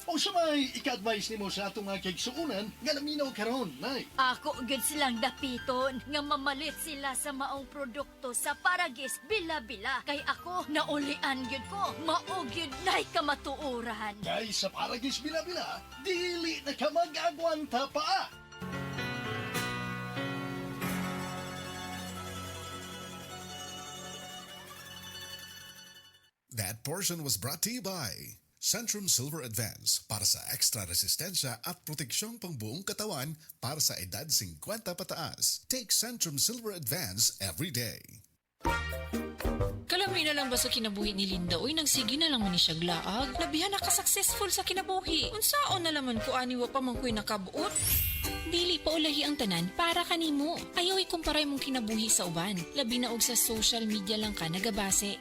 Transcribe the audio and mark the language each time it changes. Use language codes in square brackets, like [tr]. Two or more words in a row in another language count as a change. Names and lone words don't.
[ceb] O sa may ika-advise nimo sa atong mga kaigsuunan nga laminaw karon, nay. Ako gud silang dapiton nga mamalit sila sa maong produkto sa Paragis bila-bila. Kay ako naulian gyud ko. Mao gyud nay kamatuoran. Kay sa Paragis bila-bila, dili na ka mag-agwanta pa. [en] That portion was brought to you by Centrum Silver Advance [tl] para sa extra resistensya at proteksyong pangbuong katawan para sa edad 50 pataas. [en] Take Centrum Silver Advance every day. [ceb] Kalami na lang ba sa kinabuhi ni Linda? Uy, nagsige na lang man ni siya glaag. Nabihan na ka-successful sa kinabuhi. Unsaon na laman ko aniwa pa man ko'y nakabuot? Dili pa ulahi ang tanan para kanimo. Ayaw ikumparay mong kinabuhi sa uban. Labi na og sa [en] social media [ceb] lang ka nagabase.